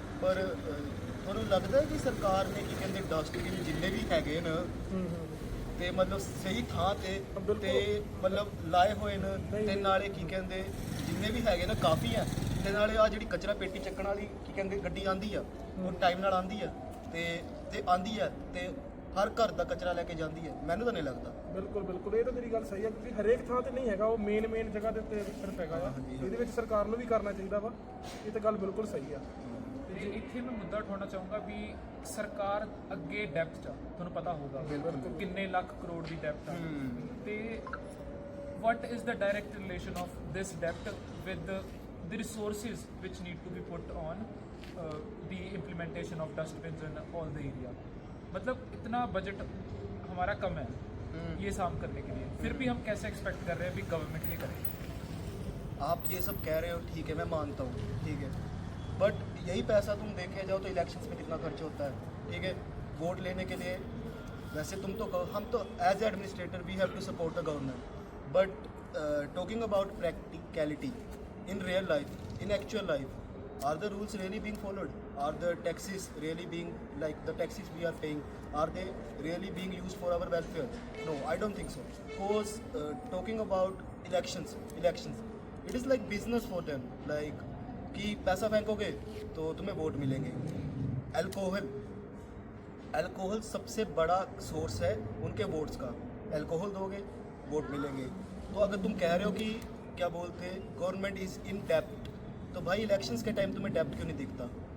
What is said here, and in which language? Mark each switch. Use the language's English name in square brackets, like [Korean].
[Punjabi] ਪਰ ਤੁਹਾਨੂੰ ਲੱਗਦਾ ਹੈ ਕਿ ਸਰਕਾਰ ਨੇ ਕੀ ਕਹਿੰਦੇ ਡਸਟਬਿਨ ਜਿੰਨੇ ਵੀ ਹੈਗੇ ਨੇ ਤੇ ਮਤਲਬ ਸਹੀ ਥਾਂ ਤੇ ਮਤਲਬ ਲਾਏ ਹੋਏ ਨੇ ਤੇ ਨਾਲੇ ਕੀ ਕਹਿੰਦੇ ਜਿੰਨੇ ਵੀ ਹੈਗੇ ਨੇ ਕਾਫੀ ਆ ਤੇ ਨਾਲੇ ਆ ਜਿਹੜੀ ਕਚਰਾ ਪੇਟੀ ਚੱਕਣ ਵਾਲੀ ਕੀ ਕਹਿੰਦੇ ਗੱਡੀ ਆਂਦੀ ਆ ਉਹ ਟਾਈਮ ਨਾਲ ਆਂਦੀ ਆ ਤੇ ਆਂਦੀ ਆ ਤੇ ਹਰ ਘਰ ਦਾ ਕਚਰਾ ਲੈ ਕੇ ਜਾਂਦੀ ਹੈ। ਮੈਨੂੰ ਤਾਂ ਨਹੀਂ ਲੱਗਦਾ। ਬਿਲਕੁਲ ਇਹ ਤਾਂ ਤੇਰੀ ਗੱਲ ਸਹੀ ਹੈ ਕਿਉਂਕਿ ਹਰੇਕ ਥਾਂ ਤੇ ਨਹੀਂ ਹੈਗਾ, ਉਹ ਮੇਨ ਜਗ੍ਹਾ ਦੇ ਉੱਤੇ ਸਿਰਫ ਹੈਗਾ ਆ। ਇਹਦੇ ਵਿੱਚ ਸਰਕਾਰ ਨੂੰ ਵੀ ਕਰਨਾ ਚਾਹੀਦਾ ਵਾ, ਇਹ ਤਾਂ ਗੱਲ ਬਿਲਕੁਲ ਸਹੀ ਆ। ਤੇ ਇੱਥੇ ਮੈਂ ਮੁੱਦਾ ਉਠਾਉਣਾ ਚਾਹੂੰਗਾ ਵੀ ਸਰਕਾਰ ਅੱਗੇ ਡੈਪਥ 'ਚ ਆ, ਤੁਹਾਨੂੰ ਪਤਾ ਹੋਊਗਾ ਕਿੰਨੇ ਲੱਖ ਕਰੋੜ ਦੀ ਡੈਪਥ ਆ, ਤੇ [English] what is the direct relation of this debt with the resources which need to be put on the implementation of dustbins in all the area? [Hindi] मतलब इतना बजट हमारा कम है ये काम करने के लिए, फिर भी हम कैसे एक्सपेक्ट कर रहे हैं भी गवर्नमेंट ये करे? आप ये सब कह रहे हो, ठीक है, मैं मानता हूँ, ठीक है, बट यही पैसा तुम देखे जाओ तो इलेक्शंस में कितना खर्च होता है, ठीक है, वोट लेने के लिए। वैसे हम तो [English] As a administrator we have to support the government, but talking about practicality in real life, in actual life, are the rules really being followed? Are the taxes really being, like the taxes we are paying, are they really being used for our welfare? No, I don't think so. Because talking about elections, it is like business for them. [Hindi] Like कि पैसा फेंकोगे तो तुम्हें vote मिलेंगे। Alcohol सबसे बड़ा source है उनके votes का। अल्कोहल दोगे वोट मिलेंगे। तो अगर तुम कह रहे हो कि क्या बोलते हैं, [English] government is in dept, [Hindi] तो भाई इलेक्शंस के टाइम तुम्हें डेप्ट क्यों नहीं दिखता?